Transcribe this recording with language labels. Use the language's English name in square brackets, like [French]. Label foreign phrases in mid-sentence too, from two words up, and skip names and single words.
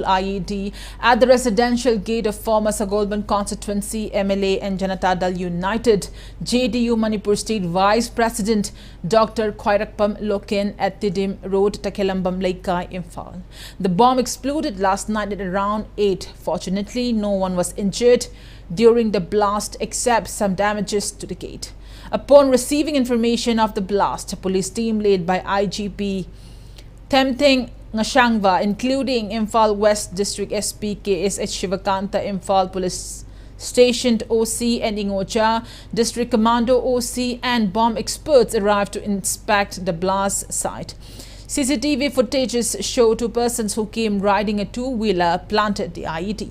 [English] IED at the residential gate of former Sagolban constituency MLA and Janata Dal United JDU Manipur State Vice President Dr. Khairakpam Loken at Tidim Road, Takelambam Laikai, Imphal. The bomb exploded last night at around 8. Fortunately, no one was injured during the blast except some damages to the gate. Upon receiving information of the blast, a police team led by IGP Temting Ngashangva, including Imphal West District SP KSH Shivakanta, Imphal Police Stationed OC and Ingocha District Commando OC, and bomb experts arrived to inspect the blast site. CCTV footages show two persons who came riding a two-wheeler planted the IED.